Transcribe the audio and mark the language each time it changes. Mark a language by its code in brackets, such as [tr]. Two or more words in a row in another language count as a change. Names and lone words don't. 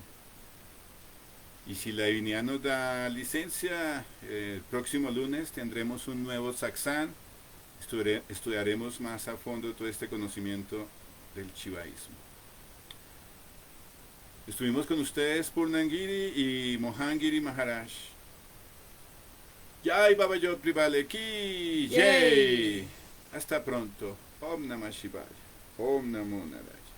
[es] Y si la divinidad nos da licencia, el próximo lunes tendremos un nuevo satsang Estudiaremos más a fondo todo este conocimiento del chivaísmo. Estuvimos con ustedes Purnangiri y Mohangiri Maharaj. [hi] जय बाबा योत्री वाले की Yay. Jai. [es] Hasta pronto. [sa] ॐ नमः शिवाय. ॐ नमो नारायण.